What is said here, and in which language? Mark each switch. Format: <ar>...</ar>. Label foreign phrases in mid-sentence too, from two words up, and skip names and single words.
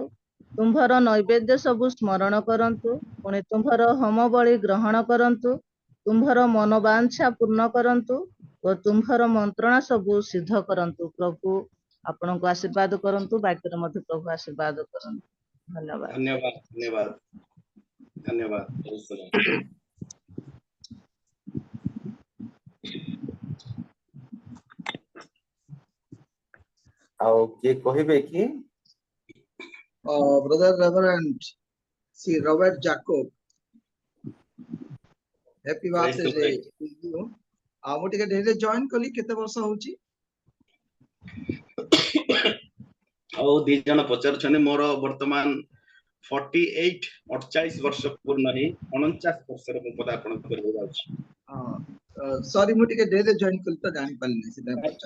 <or>ତୁମ୍ଭର ନୈବେଦ୍ୟ ସବୁ ସ୍ମରଣ କରନ୍ତୁ, ପୁଣି ତୁମ୍ଭର ହୋମ ବଳି ଗ୍ରହଣ କରନ୍ତୁ। ତୁମ୍ଭର ମନୋବାଞ୍ଛା ପୂର୍ଣ୍ଣ କରନ୍ତୁ ଓ ତୁମ୍ଭର ମନ୍ତ୍ରଣା ସବୁ ସିଦ୍ଧ କରନ୍ତୁ। ପ୍ରଭୁ ଆପଣଙ୍କୁ ଆଶୀର୍ବାଦ କରନ୍ତୁ, ବାକ୍ୟରେ ମଧ୍ୟ ପ୍ରଭୁ ଆଶୀର୍ବାଦ କରନ୍ତୁ। ଧନ୍ୟବାଦ</or> <hi>धन्यवाद धन्यवाद धन्यवाद</hi> <en>Praise the Lord</en> <or>ଆଉ କିଏ କହିବେ କି?</or> <en>Brother Reverend C. Robert Jacob. Happy Praise the birthday Lord. to you.</en> <or>ମୁଁ ଟିକେ ଡେରିରେ ଜଏନ୍ କଲି, କେତେ ବର୍ଷ ହଉଛି? ଆଉ ଦି ଜଣ ପଚାରୁଛନ୍ତି ମୋର ବର୍ତ୍ତମାନ 48 48 ବର୍ଷ ପୂର୍ଣ୍ଣ ହେଇ 49 ବର୍ଷରେ ମୁଁ ପଦାର୍ପଣ କରିବାକୁ ଯାଉଛି। ସରି ମୁଁ ଟିକେ ଡେରିରେ ଜଏନ୍ କଲି ତ ଜାଣି ପାରିଲିନି, ସେଥିପାଇଁ ପଚାରିଲି।</or>